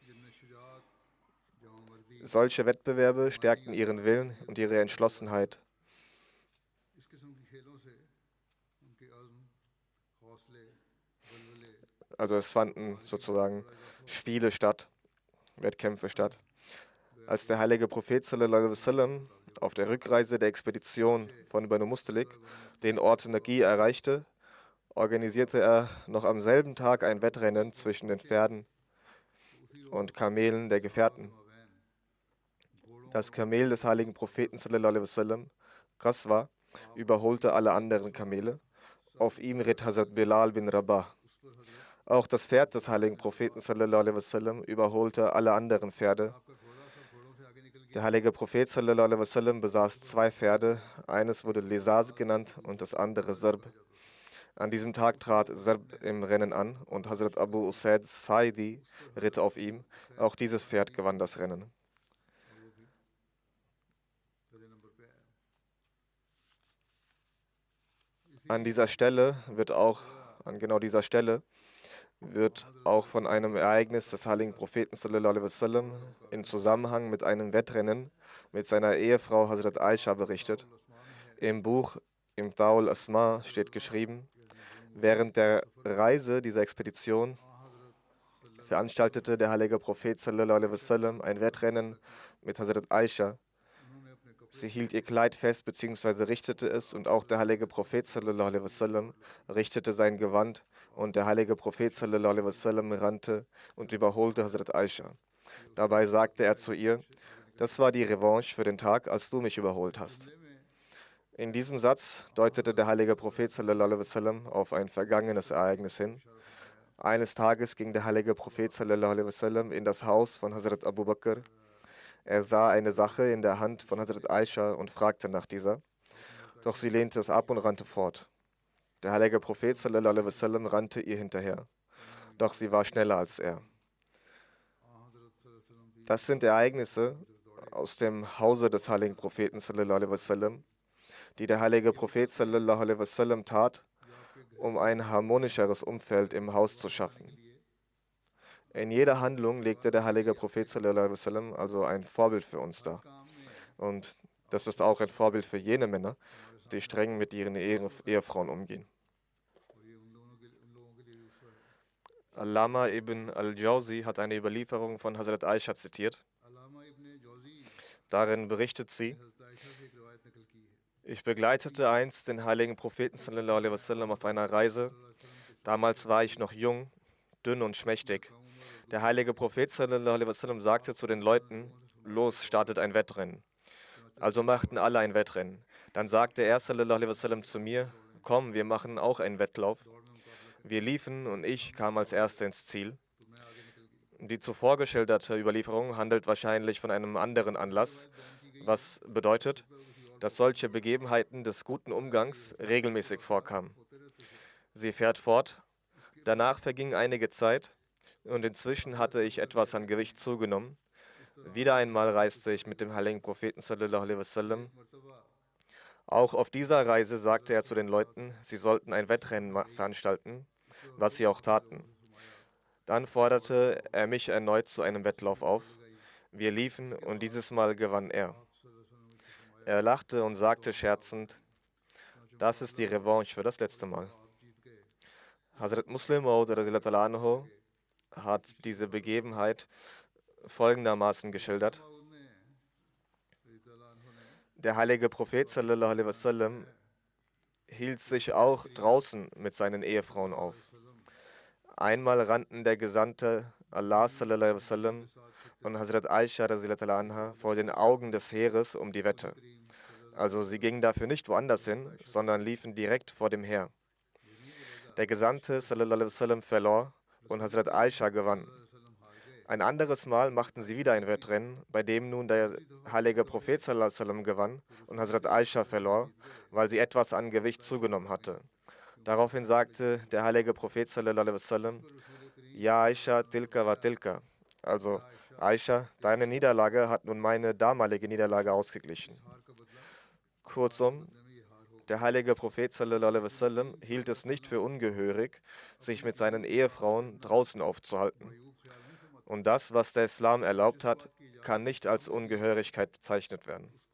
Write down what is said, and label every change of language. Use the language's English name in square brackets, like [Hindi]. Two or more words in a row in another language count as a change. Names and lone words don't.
[German] Solche Wettbewerbe stärkten ihren Willen und ihre Entschlossenheit. Also es fanden sozusagen Spiele statt, Wettkämpfe statt. Als der heilige Prophet [Arabic] صلى الله عليه وسلم [German] auf der Rückreise der Expedition von Banu Mustalik den Ort Naqi erreichte organisierte er noch am selben Tag ein Wettrennen zwischen den Pferden und Kamelen der Gefährten. Das Kamel des heiligen Propheten [Arabic] صلى الله عليه وسلم, [German] Qaswa, überholte alle anderen Kamele. Auf ihm ritt Hazrat Bilal bin Rabah. Auch das Pferd des heiligen Propheten [Arabic] صلى الله عليه وسلم [German] überholte alle anderen Pferde. Der heilige Prophet [Arabic] صلى الله عليه وسلم [German] besaß zwei Pferde. Eines wurde Lesaz genannt und das andere Sarb. An diesem Tag trat Sarb im Rennen an und Hazrat Abu Usaid Saidi ritt auf ihm. Auch dieses Pferd gewann das Rennen. An genau dieser Stelle wird auch von einem Ereignis des heiligen Propheten [Arabic] صلى الله عليه وسلم [German] in Zusammenhang mit einem Wettrennen mit seiner Ehefrau Hazrat Aisha berichtet. Im Buch Imtaul Asma steht geschrieben: Während der Reise dieser Expedition veranstaltete der heilige Prophet [Arabic] صلى الله عليه وسلم [German] ein Wettrennen mit Hazrat Aisha. Sie hielt ihr Kleid fest bzw. richtete es, und auch der heilige Prophet [Arabic] صلى الله عليه وسلم [German] richtete sein Gewand, und der heilige Prophet [Arabic] صلى الله عليه وسلم [German] rannte und überholte Hazrat Aisha. Dabei sagte er zu ihr: Das war die Revanche für den Tag, als du mich überholt hast. In diesem Satz deutete der heilige Prophet [Arabic] صلى الله عليه وسلم [German] auf ein vergangenes Ereignis hin. Eines Tages ging der heilige Prophet [Arabic] صلى الله عليه وسلم [German] in das Haus von Hazrat Abu Bakr. Er sah eine Sache in der Hand von Hazrat Aisha und fragte nach dieser. Doch sie lehnte es ab und rannte fort. Der heilige Prophet [Arabic] صلى الله عليه وسلم [German] rannte ihr hinterher. Doch sie war schneller als er. Das sind Ereignisse aus dem Hause des heiligen Propheten [Arabic] صلى الله عليه وسلم, [German] die der heilige Prophet [Arabic] صلى الله عليه وسلم [German] tat, um ein harmonischeres Umfeld im Haus zu schaffen. In jeder Handlung legte der heilige Prophet [Arabic] صلى الله عليه وسلم [German] also ein Vorbild für uns dar. Und das ist auch ein Vorbild für jene Männer, die streng mit ihren Ehefrauen umgehen. Allama ibn al-Jawzi hat eine Überlieferung von Hazrat Aisha zitiert. Darin berichtet sie: Ich begleitete einst den heiligen Propheten [Arabic] صلى الله عليه وسلم [German] auf einer Reise. Damals war ich noch jung, dünn und schmächtig. Der heilige Prophet [Arabic] صلى الله عليه وسلم [German] sagte zu den Leuten: Los, startet ein Wettrennen. Also machten alle ein Wettrennen. Dann sagte er [Arabic] صلى الله عليه وسلم [German] zu mir: Komm, wir machen auch einen Wettlauf. Wir liefen und ich kam als Erster ins Ziel. Die zuvor geschilderte Überlieferung handelt wahrscheinlich von einem anderen Anlass, was bedeutet, dass solche Begebenheiten des guten Umgangs regelmäßig vorkamen. Sie fährt fort: Danach verging einige Zeit und inzwischen hatte ich etwas an Gewicht zugenommen. Wieder einmal reiste ich mit dem heiligen Propheten [Arabic] صلى الله عليه وسلم. [German] Auch auf dieser Reise sagte er zu den Leuten, sie sollten ein Wettrennen veranstalten, was sie auch taten. Dann forderte er mich erneut zu einem Wettlauf auf. Wir liefen und dieses Mal gewann er. Er lachte und sagte scherzend: Das ist die Revanche für das letzte Mal. Hazrat Muslim Maud [Arabic] رضي الله عنه [German] hat diese Begebenheit folgendermaßen geschildert: Der heilige Prophet [Arabic] صلى الله عليه وسلم [German] hielt sich auch draußen mit seinen Ehefrauen auf. Einmal rannten der Gesandte Allah [Arabic] صلى الله عليه وسلم [German] und Hazrat Aisha [Arabic] رضي الله عنها [German] vor den Augen des Heeres um die Wette. Also sie gingen dafür nicht woanders hin, sondern liefen direkt vor dem Heer. Der Gesandte [Arabic] صلى الله عليه وسلم [German] verlor und Hazrat Aisha gewann. Ein anderes Mal machten sie wieder ein Wettrennen, bei dem nun der heilige Prophet [Arabic] صلى الله عليه وسلم [German] gewann und Hazrat Aisha verlor, weil sie etwas an Gewicht zugenommen hatte. Daraufhin sagte der heilige Prophet [Arabic] صلى الله عليه وسلم: [German] Ja Aisha, [Arabic] تلك وتلك. [German] Also Aisha, deine Niederlage hat nun meine damalige Niederlage ausgeglichen. Kurzum, der heilige Prophet [Arabic] صلى الله عليه وسلم [German] hielt es nicht für ungehörig, sich mit seinen Ehefrauen draußen aufzuhalten. Und das, was der Islam erlaubt hat, kann nicht als Ungehörigkeit bezeichnet werden.